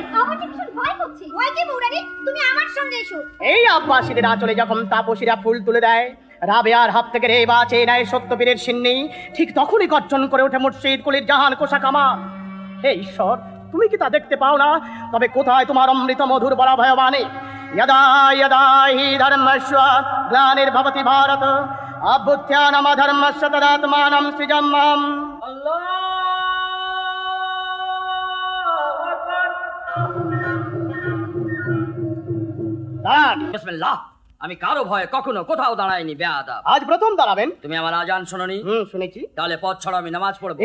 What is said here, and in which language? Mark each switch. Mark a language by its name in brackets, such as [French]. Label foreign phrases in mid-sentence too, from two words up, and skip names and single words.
[Bangla] আমার ভীষণ ভয় করছে। ভয় কি বৌরানী, তুমি আমার সঙ্গে এসো। এই আব্বাসীদের আঁচলে যখন তাপসীরা ফুল তুলে দেয়, রাবেয়ার হাত থেকে রে বা চেনায় সত্যবীরের সিন্নি, ঠিক তখনই গর্জন করে ওঠে মুর্শিদ কুলির জাহান কোষা কামাল। হে ঈশ্বর, তুমি কি তা দেখতে পাও না? তবে কোথায় তোমার অমৃত মধুর বলা ভয়বাণী? [Sanskrit] यदा यदा हि धर्मस्य ग्लानिर्भवति भारत अभ्युत्थानमधर्मस्य तदात्मानं सृजम्यहम्। [Bangla] বিসমিল্লাহ। আমি কারো ভয়ে কখনো কোথাও দাঁড়াইনি বেয়াদব। আজ প্রথম দাঁড়াবেন। তুমি আমার আজান শোনোনি? শুনেছি। তাহলে পথ ছাড়ো, আমি নামাজ পড়বো।